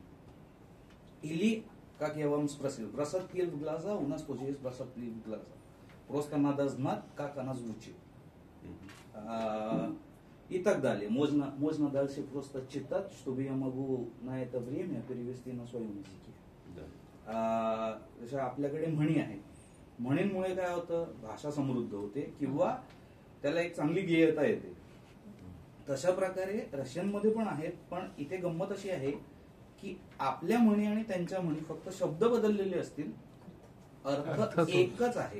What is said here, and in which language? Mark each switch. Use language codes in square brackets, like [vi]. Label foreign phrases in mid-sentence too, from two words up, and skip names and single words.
[ru] Или, как я вам спросил, бросать пыль в глаза, у нас тоже есть бросать пыль в глаза. Просто надо знать, как она звучит. И так далее. Можно дальше просто читать, чтобы я могу на это время перевести на своем языке. [mr] जशा आपल्याकडे म्हणी आहेत, म्हणींमुळे काय होतं, भाषा समृद्ध होते किंवा त्याला एक चांगली गेयता येते. तशा प्रकारे रशियन मध्ये पण आहेत, पण इथे गंमत अशी आहे की आपल्या म्हणी आणि त्यांच्या म्हणी फक्त शब्द बदललेले असतील, अर्थ एकच आहे.